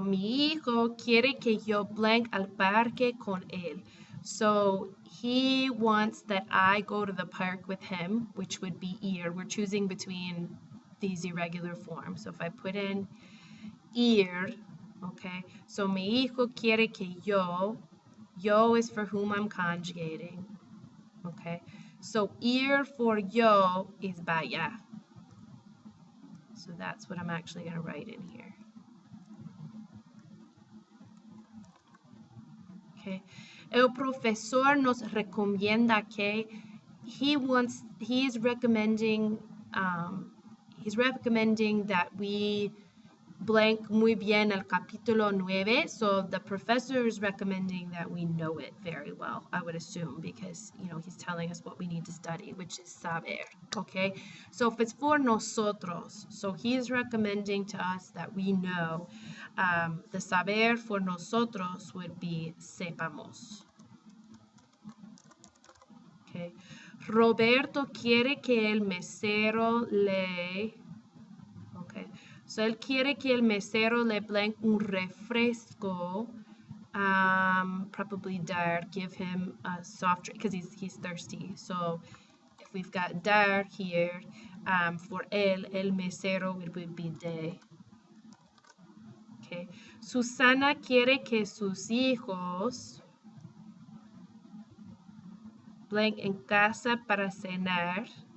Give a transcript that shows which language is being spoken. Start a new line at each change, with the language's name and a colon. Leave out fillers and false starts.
Spanish: Mi hijo quiere que yo blank al parque con él.
English: So he wants that I go to the park with him, which would be ir. We're choosing between these irregular forms. So if I put in ir, okay, so
Spanish: mi hijo quiere que yo
English: is for whom I'm conjugating, okay? So ir for yo is vaya. So that's what I'm actually going to write in here. Okay.
Spanish: El profesor nos recomienda que
English: he's recommending that we blank
Spanish: muy bien el capítulo 9.
English: So the professor is recommending that we know it very well, I would assume, because, you know, he's telling us what we need to study, which is saber, okay? So if it's for nosotros, so he's recommending to us that we know, the saber for nosotros would be sepamos, okay?
Spanish: Roberto quiere que el mesero le...
English: Okay, so
Spanish: él quiere que el mesero le
English: blank
Spanish: un refresco,
English: probably dar, give him a soft drink, because he's thirsty. So if we've got dar here, for el mesero, it would be de. Okay,
Spanish: Susana quiere que sus hijos blank en casa para cenar.